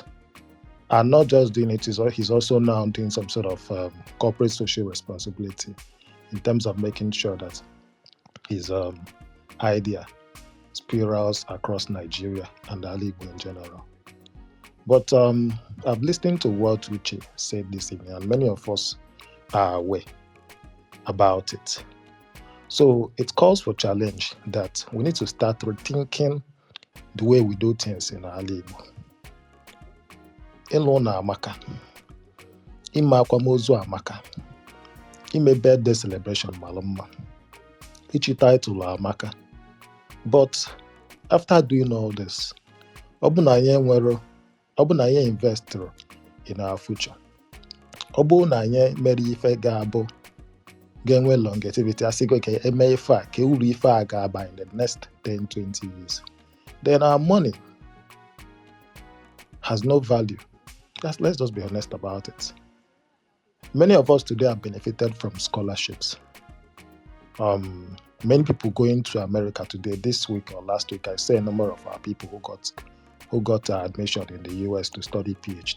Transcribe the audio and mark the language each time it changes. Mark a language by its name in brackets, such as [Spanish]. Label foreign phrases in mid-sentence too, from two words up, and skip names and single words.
[English] And not just doing it, he's also now doing some sort of corporate social responsibility in terms of making sure that his idea spirals across Nigeria and Igbo in general. But I've listened to what Uche said this evening, and many of us are aware about it. So it calls for challenge that we need to start rethinking the way we do things in Igbo. [Igbo] Ịlụ na amaka, ime akwamozu amaka, ime [English] birthday celebration [Igbo] mara mma, ichi title amaka. [English] But after doing all this, [Igbo] ọ bụ na anyị [English] invest in our future, [Igbo] ọ bụrụ na anyị mere ife ga-abụ ga-enwe longevity, asị gị ka eme ife a ka uru ife a ga-aba [English] in the next 10-20 years, then our money has no value. Let's just be honest about it. Many of us today have benefited from scholarships. Many people going to America today, this week or last week, I saw a number of our people who got admission in the US to study PhD.